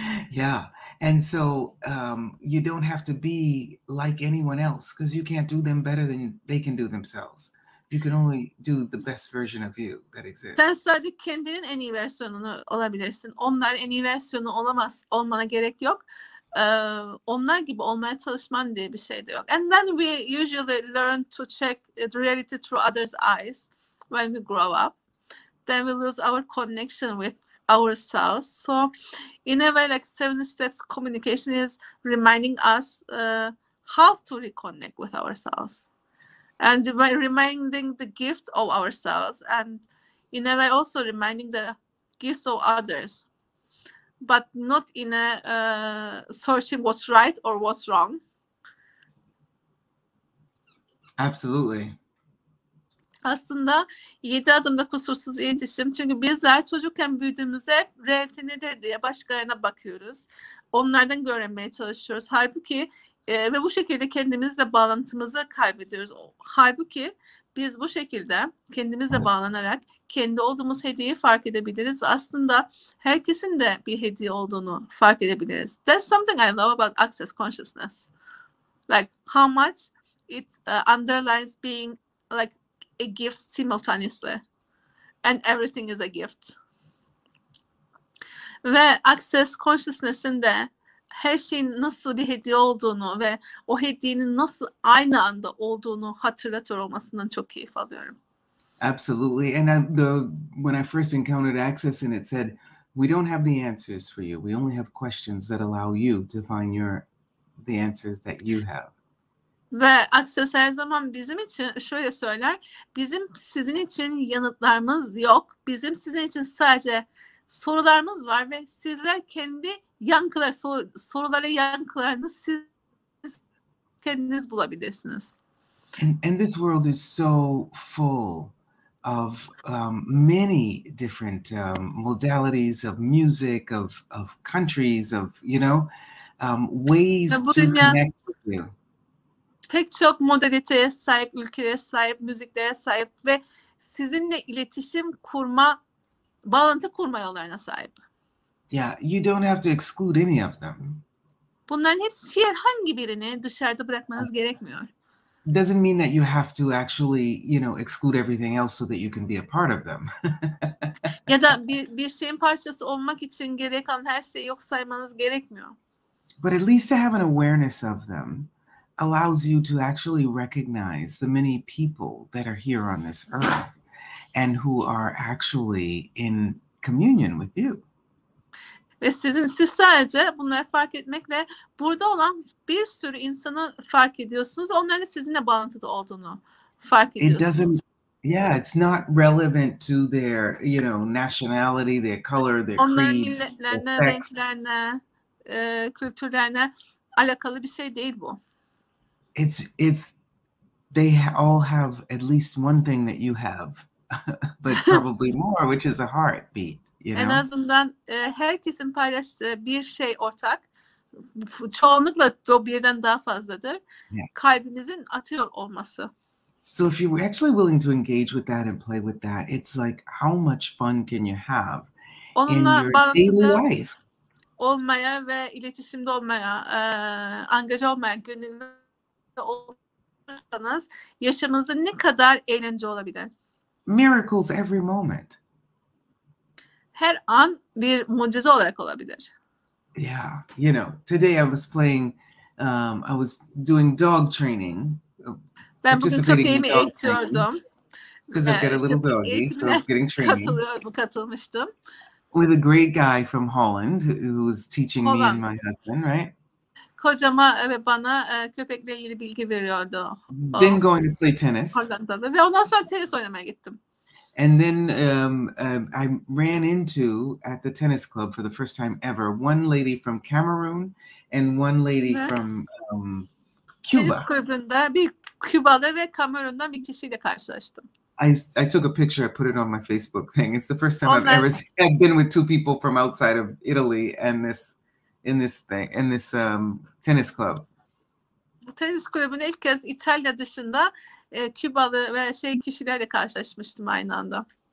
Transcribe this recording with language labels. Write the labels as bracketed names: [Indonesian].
[English] Yeah, and so you don't have to be like anyone else because you can't do them better than they can do themselves. You can only do the best version of you that exists. [Turkish] Sen sadece kendinin en iyi versiyonunu olabilirsin. Onların en iyi versiyonu olmana gerek yok. Onlar gibi olmaya çalışman diye bir şey de yok. [English] And then we usually learn to check the reality through others' eyes when we grow up. Then we lose our connection with ourselves. So in a way, like 7 steps communication is reminding us how to reconnect with ourselves and reminding the gift of ourselves, and in a way also reminding the gifts of others, but not in a searching what's right or what's wrong. Absolutely. [Turkish] Aslında 7 adımda kusursuz iletişim. Çünkü bizler çocukken büyüdüğümüzde hep realite nedir diye başkalarına bakıyoruz. Onlardan öğrenmeye çalışıyoruz. Halbuki ve bu şekilde kendimizle bağlantımızı kaybediyoruz. Halbuki biz bu şekilde kendimizle bağlanarak kendi olduğumuz hediyeyi fark edebiliriz ve aslında herkesin de bir hediye olduğunu fark edebiliriz. [English] That's something I love about access consciousness. Like how much it underlines being like a gift simultaneously. And everything is a gift. [Turkish] Ve access consciousness'in de her şeyin nasıl bir hediye olduğunu ve o hediyenin nasıl aynı anda olduğunu hatırlatıyor olmasından çok keyif alıyorum. [English] Absolutely. And when I first encountered access and it said, we don't have the answers for you. We only have questions that allow you to find the answers that you have. [Turkish] Ve Access her zaman bizim için şöyle söyler, bizim sizin için yanıtlarımız yok. Bizim sizin için sadece sorularımız var ve sizler kendi sorulara yankılarını siz kendiniz bulabilirsiniz. [English] And this world is so full of many different modalities of music, of countries, of, ways to connect with you. [Turkish] Pek çok modaliteye sahip, ülkelere sahip, müziklere sahip ve sizinle iletişim kurma, bağlantı kurma yollarına sahip. [English] Yeah, you don't have to exclude any of them. [Turkish] Bunların hepsi herhangi birini dışarıda bırakmanız gerekmiyor. [English] Doesn't mean that you have to actually, exclude everything else so that you can be a part of them. [Turkish] Ya da bir şeyin parçası olmak için gerek kalan her şeyi yok saymanız gerekmiyor. [English] But at least to have an awareness of them allows you to actually recognize the many people that are here on this earth and who are actually in communion with you. [Turkish] Ve siz sadece bunları fark etmekle burada olan bir sürü insanı fark ediyorsunuz. Onların da sizinle bağlantıda olduğunu fark ediyorsunuz. [English] It's not relevant to their, nationality, their color, their [Turkish] onların [English] creed, [Turkish] milletlerine, renklerine, kültürlerine alakalı bir şey değil bu. [English] They all have at least one thing that you have, but probably more, which is a heartbeat. [Turkish] En azından herkesin paylaştığı bir şey ortak. Çoğunlukla o birden daha fazladır. [English] Yeah. [Turkish] Kalbimizin atıyor olması. [English] So if you're actually willing to engage with that and play with that, it's like how much fun can you have [Turkish] onunla [English] in your daily life? [Turkish] Olmaya ve iletişimde olmaya, angaja olmaya, gönüllü olursanız yaşamınızda ne kadar eğlence olabilir? [English] Miracles every moment. [Turkish] Her an bir mucize olarak olabilir. [English] Yeah, today I was playing, I was doing dog training. [Turkish] Ben bugün köpeğimi eğitiyordum. [English] Because I've got a little doggy, so I was getting training. [Turkish] Katılmıştım. [English] With a great guy from Holland who was teaching me and my husband, right? [Turkish] Kocama ve bana köpekle ilgili bilgi veriyordu. [English] Then going to play tennis. [Turkish] Hollanda'da ve ondan sonra tenis oynamaya gittim. [English] And then I ran into, at the tennis club for the first time ever, one lady from Cameroon and one lady from [Turkish] Tenis [English] Cuba. [Turkish] kulübünde bir Kübalı ve Kamerun'dan bir kişiyle karşılaştım. [English] I took a picture, I put it on my Facebook thing. It's the first time I've been with two people from outside of Italy and in this tennis club. [Turkish] Bu tenis kulübünde ilk kez İtalya dışında Kübalı ve kişilerle karşılaşmıştım aynı anda.